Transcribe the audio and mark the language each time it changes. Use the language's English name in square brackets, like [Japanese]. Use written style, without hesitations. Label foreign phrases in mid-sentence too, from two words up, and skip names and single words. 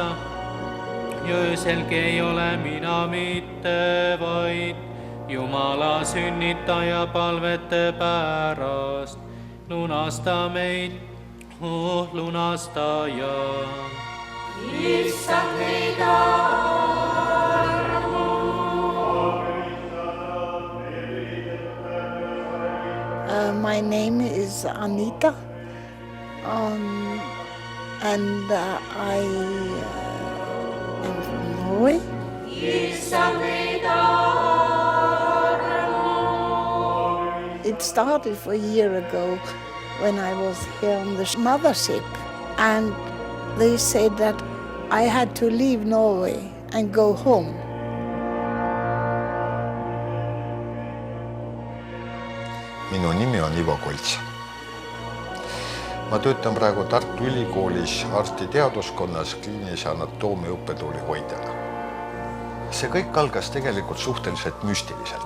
[Estonian] Ja ööselgi ei ole mina mitte vaid Jumala sünnitaja palvete pärast. Lunasta meid, lunastaja. Issand mida [English] My name is Anita, and I am from Norway. It started for a year ago when I was here on the mothership, and they said that I had to leave Norway and go home. [Estonian] Minu nimi on Ivo Kolts. Ma töötan praegu Tartu Ülikoolis arstiteaduskonnas kliinilise anatoomia õppetooli hoidjana. See kõik algas tegelikult suhteliselt müstiliselt.